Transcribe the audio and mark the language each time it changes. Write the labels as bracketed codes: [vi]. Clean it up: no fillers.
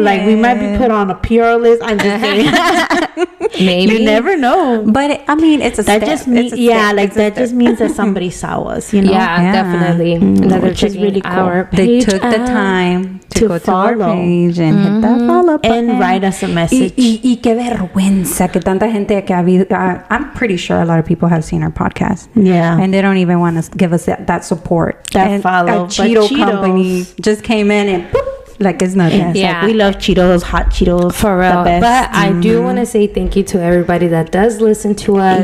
[en] Like we might be put on a PR list. I'm just kidding. Maybe you never know. But I mean, it's a that step. just means that just means that somebody saw us. You know, definitely. Which is really cool. They took the time to go follow to our page and hit that follow button and write us a message. [es] Y qué vergüenza que tanta gente que ha habido. [en] I'm pretty sure a lot of people have seen our podcast. Yeah, and they don't even want to give us that support. That follow. A Cheeto company just came in and boop, like it's nothing. Yeah, we love Cheetos, hot Cheetos, for real. But I do want to say thank you to everybody that does listen to us.